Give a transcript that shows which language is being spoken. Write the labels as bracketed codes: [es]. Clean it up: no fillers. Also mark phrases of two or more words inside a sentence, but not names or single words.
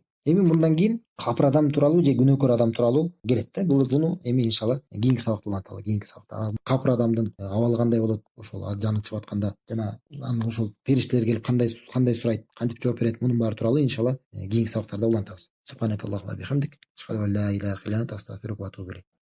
[ky] Мындан кийин капыр адам тууралуу же күнөөкөр адам тууралуу келет да. Буну иншалла кийинки сабакта уланталы, кийинки сабакта. Капыр адамдын абалы кандай болот, ошол жаны чыгып атканда, жана анын ошол периштелер келип кандай сурайт, кантип жооп берет, мунун баары тууралуу иншалла кийинки сабактарда улантабыз. [ar] سبحانك اللهم وبحمدك، أشهد أن لا إله إلا أنت، أستغفرك وأتوب إليك.